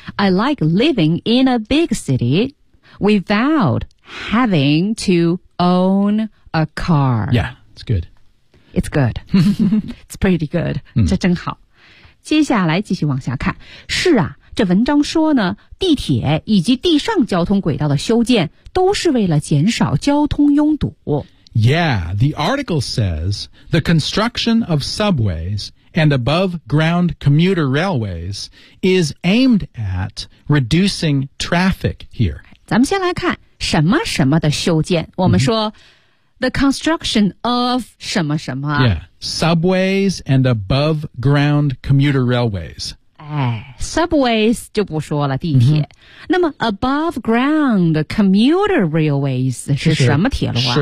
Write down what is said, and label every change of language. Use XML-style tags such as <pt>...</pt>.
<en>I like living in a big city without having to own a car. Yeah, it's good. It's good. It's pretty good.</en> <zh>这真好。接下来继续往下看。是啊这文章说呢，地铁以及地上交通轨道的修建都是为了减少交通拥堵。</zh> <en>Yeah, the article says the construction of subways and above-ground commuter railways is aimed at reducing traffic here.</en> <zh>咱们先来看什么什么的修建。我们说、mm-hmm.</zh> <en>the construction of</en> <zh>什么什么。</zh> <en>Yeah, subways and above-ground commuter railways.</en> <zh>哎 ,subways 就不说了地铁。Mm-hmm. 那么</zh> <en>above ground commuter railways</en> <zh>是什么铁路啊</zh>